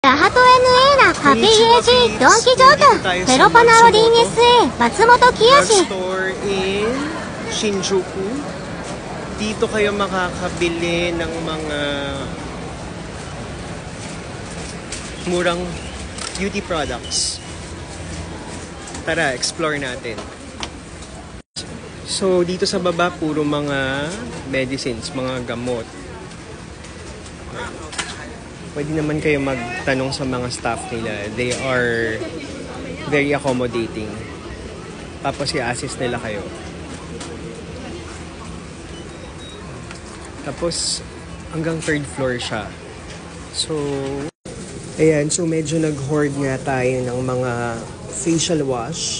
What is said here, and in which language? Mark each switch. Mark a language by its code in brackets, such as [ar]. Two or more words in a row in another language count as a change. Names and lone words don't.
[en] ハト NA なハピーエイジドンキジョークペロパナロ DNSA 松本清。 store in Shinjuku. [tl] Dito kayo makakabili ng mga murang [en] beauty products. [tl] Tara, explore natin. So, dito sa baba, puro mga medicines, mga gamot. Pwede naman kayo magtanong sa mga staff nila. [en] They are very accommodating. [tl] Tapos i-assist nila kayo. Tapos hanggang 3rd floor siya. So, ayan. So, medyo nag-hoard nga tayo ng mga [en] facial wash.